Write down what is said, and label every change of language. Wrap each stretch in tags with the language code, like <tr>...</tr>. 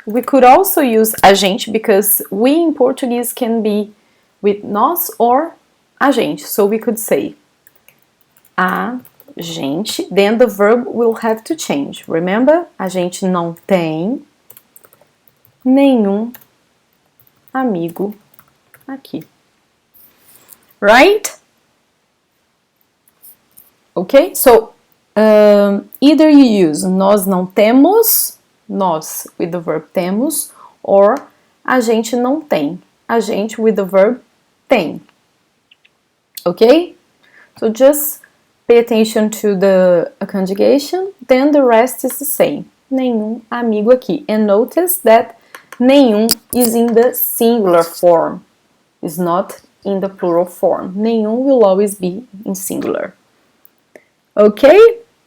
<en>We could also use a gente because we in Portuguese can be with nós or a gente. So we could say a gente, then the verb will have to change. Remember?</en> <pt>A gente não tem nenhum amigo aqui. Right?</pt> <en>Okay? So, either you use</en> <pt>nós não temos,</pt> <en>nós with the verb temos, or</en> <pt>a gente não tem,</pt> <en>a gente with the verb tem. Okay? So just pay attention to the conjugation, then the rest is the same.</en> <pt>Nenhum amigo aqui.</pt> <en>And notice that nenhum is in the singular form, is not in the plural form. Nenhum will always be in singular. Okay?</en>